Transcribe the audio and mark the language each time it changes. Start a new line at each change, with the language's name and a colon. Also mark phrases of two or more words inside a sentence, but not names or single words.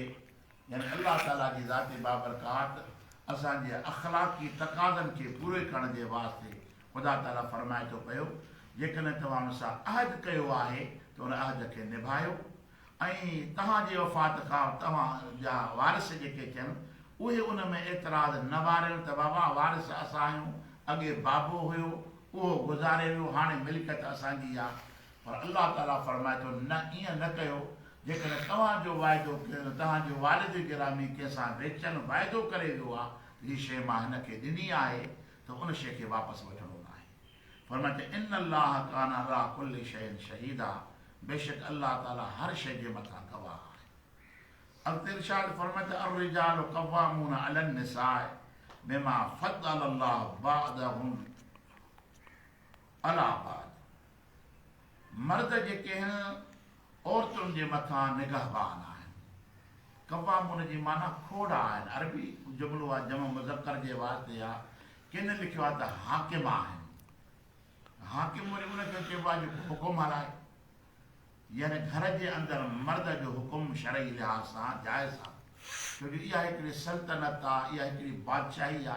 Sindhi: यानी अल्लाह ताला जी ज़ात बाबरकात असांजे अख़लाक़ी तक़ाज़नि खे पूरे करण जे वास्ते ख़ुदा ताला फरमाए थो पियो जेकॾहिं तव्हां हुन सां अहद कयो आहे त उन अहद खे निभायो, ऐं तव्हांजे वफ़ात खां तव्हांजा वारिस जेके थियनि उहे उन में एतिराज़ न वारनि त बाबा वारिस असां आहियूं, अॻे बाबो हुयो उहो गुज़ारे वियो, हाणे मिल्कियत असांजी आहे। पर अल्लाह ताला फरमाए थो न, ईअं न कयो। जेकॾहिं तव्हांजो वाइदो कयो, तव्हांजो वालिद गिरामी कंहिंसां वेचनि वाइदो करे वियो आहे हीअ शइ मां हिनखे ॾिनी आहे त उन शइ खे वापसि वठणो न आहे। फरमाए थो
Arabic: إن الله كان على كل شيء شهيدا,
Sindhi: बेशक अल्लाह ताला हर शइ जे मथां गवाह आहे। अॻिते इरशाद फरमाए थो
Arabic: الرجال قوامون على النساء بما فضل الله بعضهم على بعض.
Sindhi: मर्द जेके आहिनि औरतुनि जे मथां निगहबान आहिनि। क़व्वामून जी माना खोड़ा आहिनि, अरबी जुमिलो आहे, जम मुज़क्कर जे वास्ते आहे। किन लिखियो आहे त हाकिम आहिनि। हाकिम वरी उनखे चइबो आहे जेको हुकुम हलाए, यानी घर जे अंदरि मर्द जो हुकुम शरई लिहाज़ सां जाइज़ आहे, छोजो इहा हिकिड़ी सल्तनत आहे, इहा हिकिड़ी बादशाही आहे।